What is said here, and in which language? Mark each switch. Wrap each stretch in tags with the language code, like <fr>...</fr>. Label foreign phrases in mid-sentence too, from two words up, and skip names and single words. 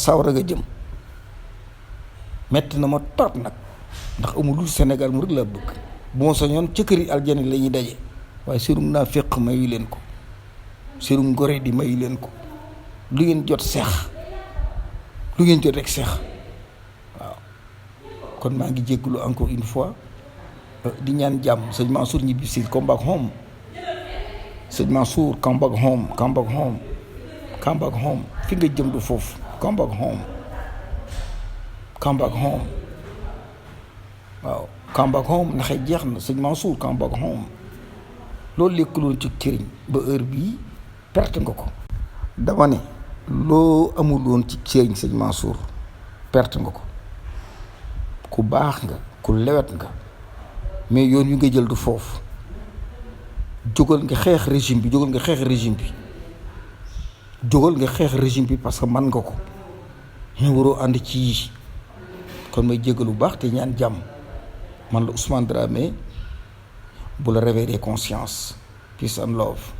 <wo>sawra nga jëm metti na ma torop nag ndax amul lu Sénégal mu rek laa bëgg bu ma sañoon ca këri aljana la ñuy daje waaye sérum naa féq mayu leen ko sérum gore di mayu leen ko lu ngeen jot seex lu ngeen jot rek seex waaw kon maa ngi jéggulu</wo> <fr>encore une fois</fr> <wo>di ñaan jàmm sëñ Mansour ñibbi si</wo> <en>come back home</en> <wo>sëñ Mansour</wo> <en>come back</en> <wo>home fi nga jëm du foofu</wo> <en>come back home</en> <wo>waaw</wo> <en>come back home</en> <wo>ndaxee jeex na sëñ Mansour</wo> <en>come back home</en> <wo>loolu lekkuloon ci cëriñ ba heure bii perte nga ko dama ne loo amuloon ci cëriñ sëñ Mansour perte nga ko ku baax nga ku lewet nga mais yoon yu nga jël du foofu jógal nga xeex régime bi jógal nga xeex régime bi</wo> <fr>parce que</fr> <wo>man nga ko ñu waroo ànd ci yii. kon may jéggalu bu baax te ñaan jàmm man la Ousmane Dramé bu la</wo> <fr>réveiller conscience</fr> <en>peace and love.</en>